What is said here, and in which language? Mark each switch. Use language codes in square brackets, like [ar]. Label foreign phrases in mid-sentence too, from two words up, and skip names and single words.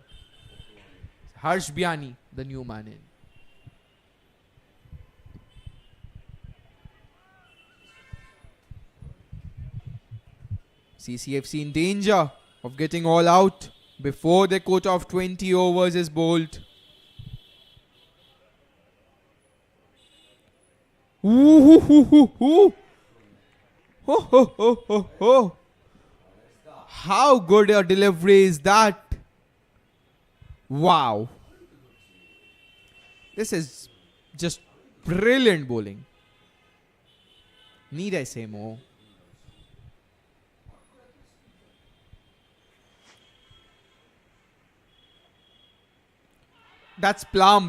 [en] Harsh Vyana, the new man in. CCFC in danger of getting all out before the quota of 20 overs is bowled. Ooh, hoo, hoo, hoo. Ho, ho, ho, ho, ho. How good a delivery is that? Wow. This is just brilliant bowling. Need I say more? That's plumb.